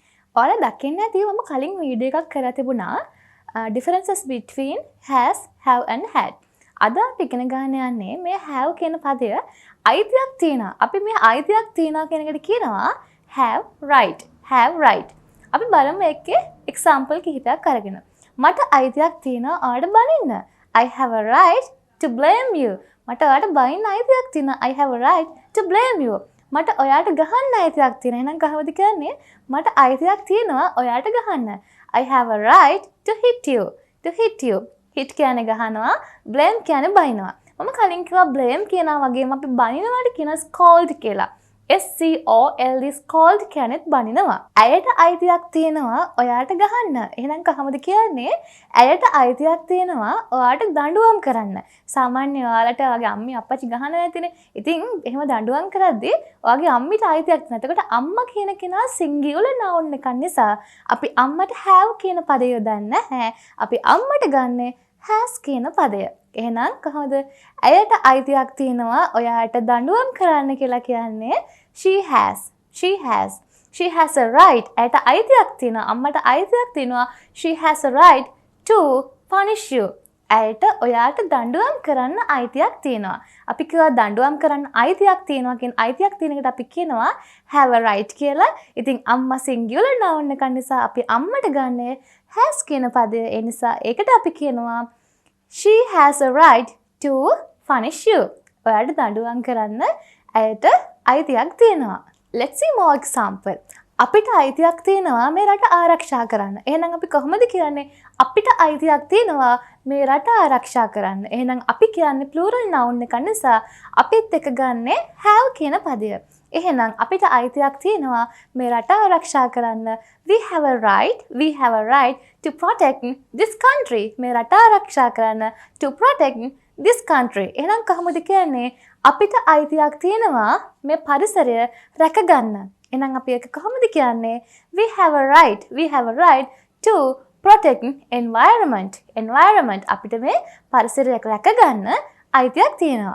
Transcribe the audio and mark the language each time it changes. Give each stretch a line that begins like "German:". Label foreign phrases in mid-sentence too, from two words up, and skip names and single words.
Sinhala: ඔයාලා දකින්න ඇති මම කලින් වීඩියෝ එකක් කරලා තිබුණා
English: differences between has, have and had.
Sinhala: අද අපි ඉගෙන ගන්න යන්නේ මේ have කියන පදය අයිතියක් තියෙනවා. අපි මේ අයිතියක් තියෙනවා කියන එකට කියනවා
English: have right. have right.
Sinhala: අපි බලමු එකේ example කිහිපයක් අරගෙන. මට අයිතියක් තියෙනවා ඔයාලට බනින්න.
English: I have a right to blame you.
Sinhala: මට ඔයාලට බනින්න අයිතියක් තියෙනවා.
English: I have a right to blame you.
Sinhala: මට ඔයාලට ගහන්න අයිතියක් තියෙනවා. එහෙනම් කොහොමද කියන්නේ? මට අයිතියක් තියෙනවා ඔයාලට ගහන්න.
English: I have a right to hit you. To hit you.
Sinhala: hit කියන්නේ ගහනවා, blame කියන්නේ බනිනවා. මම කලින් කිව්වා blame කියනවා වගේම අපි බනිනවාට කියන scold කියලා. SCOLD scold කියනත් බනිනවා. ඇයට අයිතියක් තියෙනවා ඔයාලට ගහන්න. එහෙනම් කොහොමද කියන්නේ? ඇයට අයිතියක් තියෙනවා ඔයාලට දඬුවම් කරන්න. සාමාන්‍ය ඔයාලට ඔයාගේ අම්මි අප්පච්චි ගහන නැතිනේ. ඉතින් එහෙම දඬුවම් කරද්දී ඔයාගේ අම්මිට අයිතියක් තියෙනවා. එතකොට අම්මා කියන කෙනා
English: singular noun
Sinhala: එකක් නිසා අපි අම්මට have කියන පදය යොදන්නේ නැහැ. අපි අම්මට ගන්නේ has කියන පදය. එහෙනම් කොහොමද? ඇයට අයිතියක් තියෙනවා ඔයාලට දඬුවම් කරන්න කියලා කියන්නේ
English: she has. She has a right.
Sinhala: ඇයට අයිතියක් තියෙනවා. අම්මට අයිතියක් තියෙනවා.
English: She has a right to punish you.
Sinhala: ඇයට ඔයාලට දඬුවම් කරන්න අයිතියක් තියෙනවා. අපි කියවා දඬුවම් කරන්න අයිතියක් තියෙනවා කියන අයිතියක් තියෙන එකට අපි කියනවා
English: have a right
Sinhala: කියලා. ඉතින් අම්මා
English: singular noun
Sinhala: එකක් නිසා අපි අම්මට ගන්නේ has කියන පදය. ඒ නිසා ඒකට අපි කියනවා
English: she has a right to punish you.
Sinhala: ඔයාලට දඬුවම් කරන්න ඇයට අයිතියක් තියෙනවා.
English: Let's see more example.
Sinhala: අපිට අයිතියක් තියෙනවා මේ රට ආරක්ෂා කරන්න. එහෙනම් අපි කොහොමද කියන්නේ? අපිට අයිතියක් තියෙනවා මේ රට ආරක්ෂා කරන්න. එහෙනම් අපි කියන්නේ
English: plural noun
Sinhala: එක නිසා අපිත් එක ගන්නෙ have කියන පදය. එහෙනම් අපිට අයිතියක් තියෙනවා මේ රට ආරක්ෂා කරන්න.
English: We have a right to protect this country.
Sinhala: මේ රට ආරක්ෂා කරන්න
English: to protect this country.
Sinhala: එහෙනම් කොහොමද කියන්නේ? අපිට අයිතියක් තියෙනවා මේ පරිසරය රැකගන්න. එහෙනම් අපි ඒක කොහොමද කියන්නේ?
English: We have a right to protect environment.
Sinhala: අපිට මේ පරිසරය රැකගන්න අයිතියක් තියෙනවා.